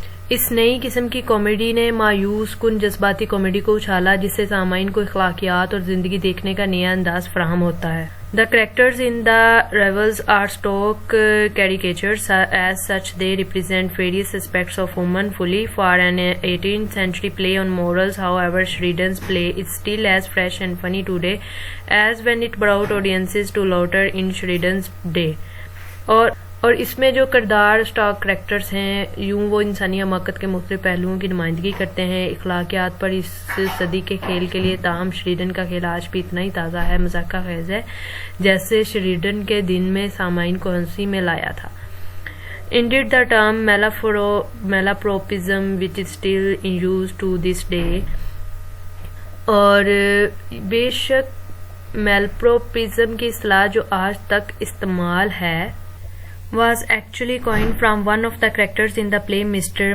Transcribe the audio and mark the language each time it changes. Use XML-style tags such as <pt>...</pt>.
<ur>اس نئی قسم کی کامیڈی نے مایوس کن جذباتی کامیڈی کو اچھالا جس سے سامعین کو اخلاقیات اور زندگی دیکھنے کا نیا انداز فراہم ہوتا ہے.</ur> <en>The characters in The Rivals are stock caricatures. As such, they represent various aspects of human folly. For an 18th century play on morals, however, Sheridan's play is still as fresh and funny today as when it brought audiences to laughter in Sheridan's day.</en> <ur>اور اس میں جو کردار stock characters ہیں یوں وہ انسانی حماقت کے مختلف پہلوؤں کی نمائندگی کرتے ہیں اخلاقیات پر اس صدی کے کھیل کے لیے. تاہم شریڈن کا کھیل آج بھی اتنا ہی تازہ ہے، مذاق خیز ہے جیسے شریڈن کے دن میں سامعین کو ہنسی میں لایا تھا.</ur> <en>Indeed, the term malapropism, which is still in use to this day,</en> <ur>اور بے شک malapropism کی اصطلاح جو آج تک استعمال ہے</ur> <en>was actually coined from one of the characters in the play Mr.</en>